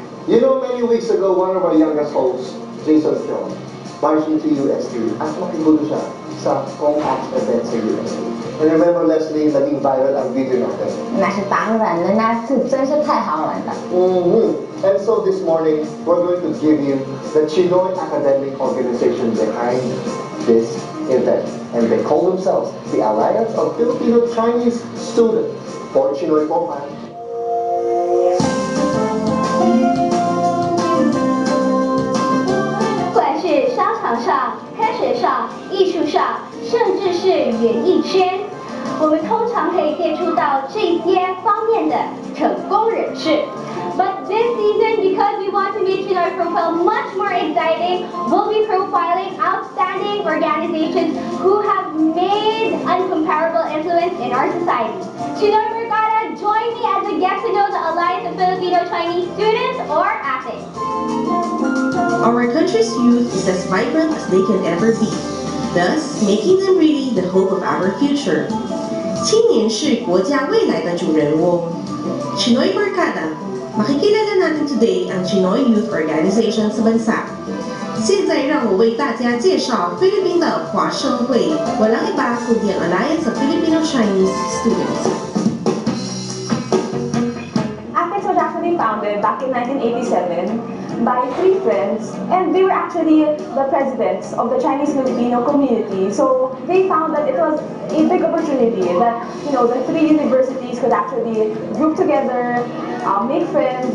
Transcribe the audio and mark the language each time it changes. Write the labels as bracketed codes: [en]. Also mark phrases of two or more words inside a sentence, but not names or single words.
[en] You know, many weeks ago, one of our youngest hosts, Joseph Cheng, marched into UST [tl] at makigulo siya sa ComAch event sa UST. [en] And remember, [tl] Leslie, naging viral ang video natin. [zh] 那是当然的，那次真是太好玩了。 [en] And so this morning, we're going to give you the Chinoy academic organization behind this event. And they call themselves the Alliance of Filipino-Chinese Students for Chinoy ComAch. [zh] 不管是商场上、科学上、艺术上，甚至是演艺圈，我们通常可以列出到这些方面的成功人士。 [en] But this season, because we want to make Chinoy profile much more exciting, we'll be profiling outstanding organizations who have made uncomparable influence in our society. Chinoy Mercada, join me as a guest to know the Alliance of Filipino-Chinese Students, or AFiCS. Our country's youth is as vibrant as they can ever be, thus making them really the hope of our future. [zh] 青年是国家未来的主人翁。 [tl] Chinoy Mercada, makikilala natin today ang Chinoy Youth Organization sa bansa. [zh] 现在让我为大家介绍菲律宾的华生会， [tl] walang iba kundi ang [zh] Alliance of Filipino-Chinese Students. [en] AFiCS was actually founded back in 1987 by 3 friends, and they were actually the presidents of the Chinese-Filipino community. So they found that it was a big opportunity that, you know, the 3 universities could actually group together, make friends.